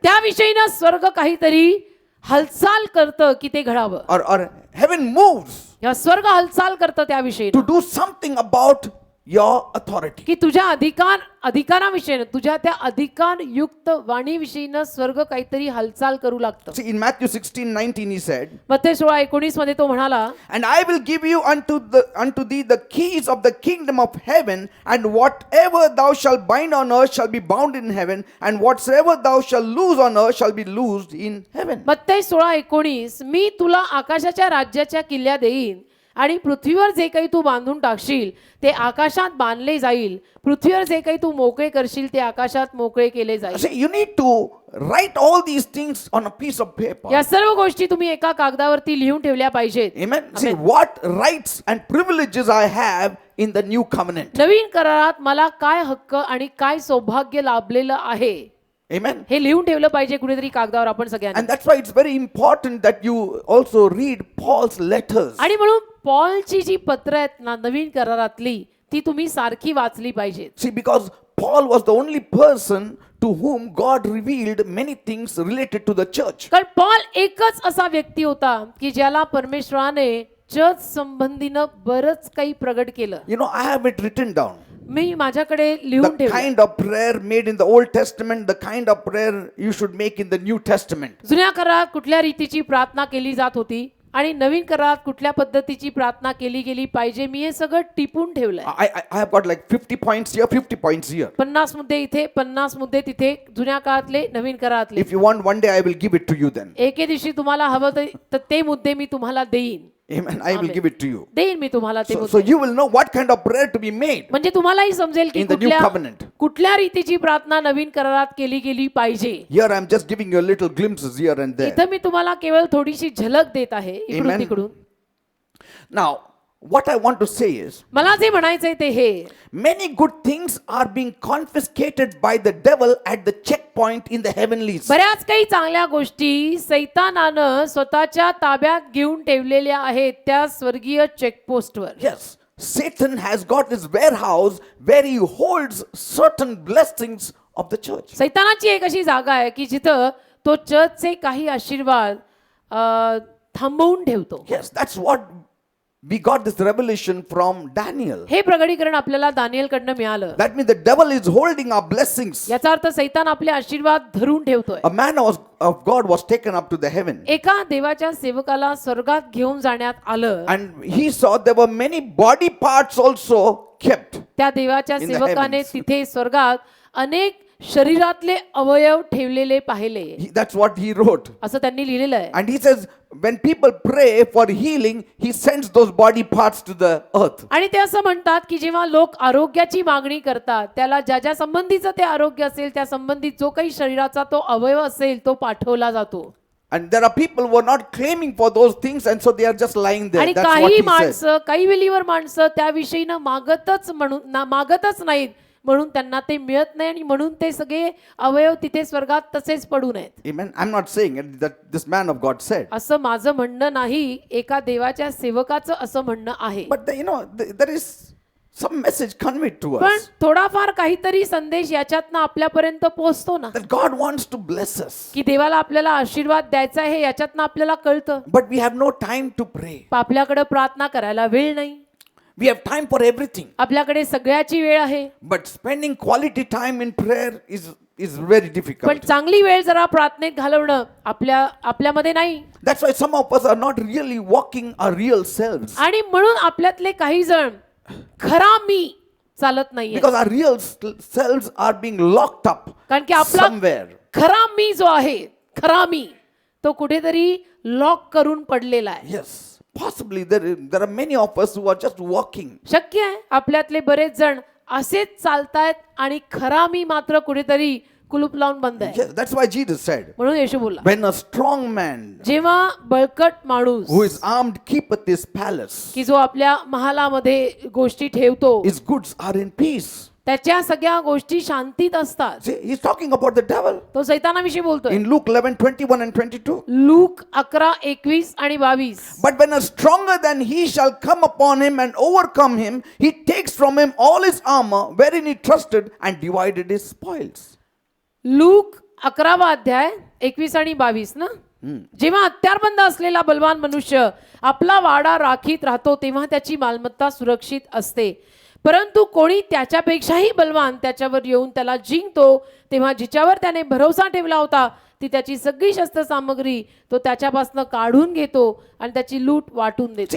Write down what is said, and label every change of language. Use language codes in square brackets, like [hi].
[mr] त्याविषयीनं स्वर्ग काहीतरी हालचाल करतं की ते घडावं. [en] Or heaven moves [mr] या स्वर्ग हालचाल करतं त्याविषयी [en] to do something about your authority. [mr] की तुझ्या अधिकाराविषयीनं तुझ्या त्या अधिकारयुक्त वाणीविषयीनं स्वर्ग काहीतरी हालचाल करू लागतं. [en] See, in Matthew 16:19 he said, [mr] मत्ते 16:19 मध्ये तो म्हणाला [en] and I will give you unto thee the keys of the kingdom of heaven, and whatever thou shalt bind on earth shall be bound in heaven, and whatsoever thou shalt loose on earth shall be loosed in heaven. [mr] मत्ते 16:19 मी तुला आकाशाच्या राज्याच्या किल्ल्या देईन आणि पृथ्वीवर जे काही तू बांधून टाकशील ते आकाशात बांधले जाईल, पृथ्वीवर जे काही तू मोकळे करशील ते आकाशात मोकळे केले जाईल. [en] See, you need to write all these things on a piece of paper. [mr] या सर्व गोष्टी तुम्ही एका कागदावरती लिहून ठेवल्या पाहिजेत. [en] Amen. See, what rights and privileges I have in the new covenant. [mr] नवीन करारात मला काय हक्क आणि काय सौभाग्य लाभलेलं आहे [en] Amen. [mr] हे लिहून ठेवलं पाहिजे कुठेतरी कागदावर आपण सगळ्यांनी. [en] And that's why it's very important that you also read Paul's letters. [mr] आणि म्हणून पॉलची जी पत्र आहेत ना नवीन करारातली ती तुम्ही सारखी वाचली पाहिजेत. [en] See, because Paul was the only person to whom God revealed many things related to the church. [mr] कारण पॉल एकच असा व्यक्ती होता की ज्याला परमेश्वराने चर्च संबंधीनं बरंच काही प्रगट केलं. [en] You know, I have it written down. [mr] मी माझ्याकडे लिहून [en] The [mr] ठेवलं. [en] kind of prayer made in the Old Testament, the kind of prayer you should make in the New Testament. [mr] जुन्या करारात कुठल्या रीतीची प्रार्थना केली जात होती आणि नवीन करारात कुठल्या पद्धतीची प्रार्थना केली गेली पाहिजे मी हे सगळं टिपून ठेवलंय. [en] I have got like 50 points here, 50 points here. [mr] 50 मुद्दे इथे 50 मुद्दे तिथे जुन्या काळातले नवीन करारातले. [en] If you want, one day I will give it to you then. [mr] एके दिवशी तुम्हाला हवं तर ते मुद्दे मी तुम्हाला देईन. [en] Amen. I will Amen. give it to you. [mr] देईन मी तुम्हाला ते [en] So [mr] मुद्दे. [en] you will know what kind of prayer to be made [mr] म्हणजे तुम्हालाही समजेल की [en] in the new covenant. [mr] कुठल्या रीतीची प्रार्थना नवीन करारात केली गेली पाहिजे. [en] Here I am just giving you a little glimpses here and there. [mr] इथं मी तुम्हाला केवळ थोडीशी झलक देत आहे इकडून [en] Amen. [mr] तिकडून. [en] Now, what I want to say is, [mr] मला जे म्हणायचंय ते हे [en] many good things are being confiscated by the devil at the checkpoint in the heavenlies. [mr] बऱ्याच काही चांगल्या गोष्टी सैतानानं स्वतःच्या ताब्यात घेऊन ठेवलेल्या आहेत त्या स्वर्गीय चेकपोस्टवर. [en] Yes, Satan has got his warehouse where he holds certain blessings of the church. [mr] सैतानाची एक अशी जागा आहे की जिथं तो चर्चचे काही आशीर्वाद थांबवून ठेवतो. [en] Yes, that's what we got this revelation from Daniel. [mr] हे प्रगटीकरण आपल्याला दानिएलकडनं मिळालं. [en] That means the devil is holding our blessings. [mr] याचा अर्थ सैतान आपले आशीर्वाद धरून ठेवतोय. [en] A man of God was taken up to the heaven. [mr] एका देवाच्या सेवकाला स्वर्गात घेऊन जाण्यात आलं. [en] And he saw there were many body parts also kept. [mr] त्या देवाच्या [en] in the [mr] सेवकाने [en] heavens. [mr] तिथे स्वर्गात अनेक शरीरातले अवयव ठेवलेले पाहिले [en] That's what he wrote. [mr] असं त्यांनी लिहिलेलं आहे. [en] And he says, when people pray for healing, he sends those body parts to the earth. [mr] आणि ते असं म्हणतात की जेव्हा लोक आरोग्याची मागणी करतात त्याला ज्या ज्या संबंधीचं ते आरोग्य असेल त्या संबंधित जो काही शरीराचा तो अवयव असेल तो पाठवला जातो. [en] And there are people who are not claiming for those things, and so they are just lying there. [mr] आणि [en] That's what [mr] काही [en] he said. [mr] माणसं काही वेलीवर माणसं त्याविषयीनं मागतच नाहीत म्हणून त्यांना ते मिळत नाही आणि म्हणून ते सगळे अवयव तिथे स्वर्गात तसेच पडून आहेत. [en] Amen. I'm not saying it, that this man of God said. [mr] असं माझं म्हणणं नाही, एका देवाच्या सेवकाचं असं म्हणणं आहे. [en] But there is some message conveyed to [mr] पण [en] us [mr] थोडाफार काहीतरी संदेश याच्यातनं आपल्यापर्यंत पोहोचतो ना [en] that God wants to bless us. [mr] की देवाला आपल्याला आशीर्वाद द्यायचा आहे याच्यातनं आपल्याला कळतं. [en] But we have no time to pray. [mr] आपल्याकडे प्रार्थना करायला वेळ नाही. [en] We have time for everything. [mr] आपल्याकडे सगळ्याची वेळ आहे. [en] But spending quality time in prayer is very [mr] पण [en] difficult. [mr] चांगली वेळ जरा प्रार्थनेत घालवणं आपल्यामध्ये नाही. [en] That's why some of us are not really walking our real selves. [mr] आणि म्हणून आपल्यातले काही जण खरा मी चालत नाहीये. [en] Because our real selves are being locked up [mr] कारण की आपला [en] somewhere. [mr] खरा मी जो आहे, खरा मी तो कुठेतरी लॉक करून पडलेला आहे. [en] Yes, possibly there are many of us who are just walking. [mr] शक्य आहे आपल्यातले बरेच जण असेच चालतायत आणि खरा मी मात्र कुठेतरी कुलूप लावून बंद आहे. [en] Yes, that's why Jesus said, [mr] म्हणून येशू बोलला, [en] when a strong man [mr] जेव्हा बळकट माणूस [en] who is armed keepeth his palace, [mr] की जो आपल्या महालामध्ये गोष्टी ठेवतो, [en] his goods are in peace. [mr] त्याच्या सगळ्या गोष्टी शांतीत असतात. [en] See, he's talking about the devil. [mr] तो सैतानाविषयी बोलतोय. [en] In Luke 11:21 and 22. [mr] लूक 11:21 आणि 22. [en] But when a stronger than he shall come upon him and overcome him, he takes from him all his armor wherein he trusted and divided his spoils. [mr] Look 11वा अध्याय 21 आणि 22 ना. जेव्हा हत्यारबंद असलेला बलवान मनुष्य आपला वाडा राखीत राहतो तेव्हा त्याची मालमत्ता सुरक्षित असते, परंतु कोणी त्याच्यापेक्षाही बलवान त्याच्यावर येऊन त्याला जिंकतो तेव्हा जिच्यावर त्याने भरोसा ठेवला होता ती त्याची सगळी शस्त्र सामग्री तो त्याच्यापासून काढून घेतो आणि त्याची लूट वाटून देतो.